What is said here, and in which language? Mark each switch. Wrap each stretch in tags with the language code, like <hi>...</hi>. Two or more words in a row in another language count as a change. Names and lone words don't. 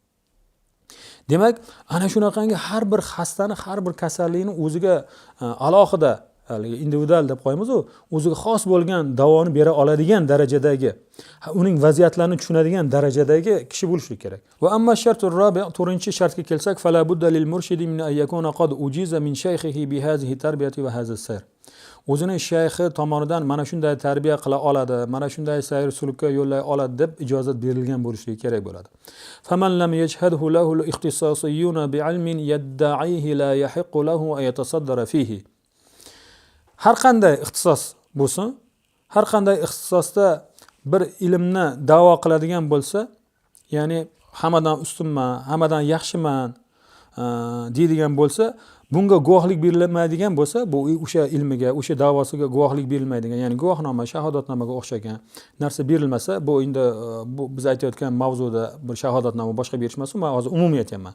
<uz>Demak, ana shunaqangi har bir xastani, har bir kasallikni o'ziga alohida, individual deb qo'yamiz, o'ziga xos bo'lgan davoni bera oladigan darajadagi, uning vaziyatlarini tushunadigan darajadagi kishi bo'lishi kerak.</uz> <ar>وأما الشرط الرابع',</ar> <uz>to'rtinchi shartga kelsak,</uz> <ar>فلا بد للمرشد من أن يكون قد أجيز من شيخه بهذه التربية وهذا السير.</ar> <uz>O'zining shayxi tomonidan mana shunday tarbiya qila oladi, mana shunday sayr sulukka yo'llay oladi deb ijozat berilgan bo'lishi kerak bo'ladi.</uz> <ar>فمن لم يشهد له الاختصاصيون بعلم يدعيه لا يحق له أن يتصدر فيه.</ar> <uz>Har qanday ixtisos bo'lsin, har qanday ixtisosda bir ilmni da'vo qiladigan bo'lsa, ya'ni hammadan ustunman, hammadan yaxshiman deydigan bo'lsa, bunga guvohlik berilmaydigan bo'lsa, bu o'sha ilmiga, o'sha da'vosiga guvohlik berilmaydigan, ya'ni guvohnoma, shahodatnomaga o'xshagan narsa berilmasa, bu endi bu biz aytayotgan mavzuda bir shahodatnoma boshqa berish emas, men hozir umumiy aytyapman.</uz>